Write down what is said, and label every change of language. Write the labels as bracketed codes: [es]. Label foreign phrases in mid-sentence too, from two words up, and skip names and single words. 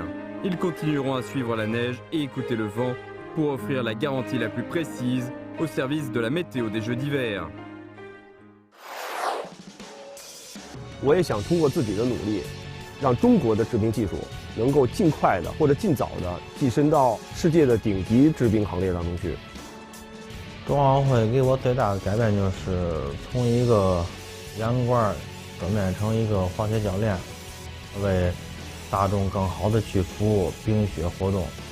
[fr] Ils continueront à suivre la neige et écouter le vent pour offrir la garantie la plus précise au service de la météo des Jeux d'hiver. [zh] 我也想通过自己的努力，让中国的制冰技术能够尽快的或者尽早的跻身到世界的顶级制冰行列当中去。冬奥会给我最大的改变就是从一个洋罐转变成一个滑雪教练，为大众更好的去服务冰雪活动。